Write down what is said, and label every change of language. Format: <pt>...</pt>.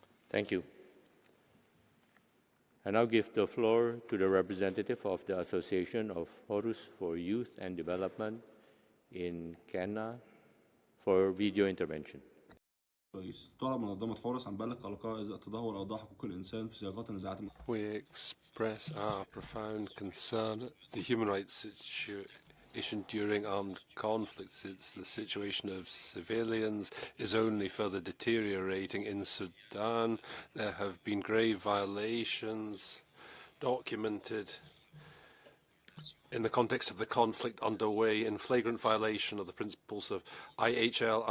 <en>Thank you. I now give the floor to the representative of the Association of Horus for Youth and Development in Qena for video intervention.</en> <ar>طلب منظمة حورس عن بلغ قلقها إزاء تدهور أوضاع حقوق الإنسان في سياقات النزاعات.</ar> <en>We express our profound concern at the human rights situation during armed conflicts. The situation of civilians is only further deteriorating in Sudan. There have been grave violations documented in the context of the conflict underway in flagrant violation of the principles of IHL.</en>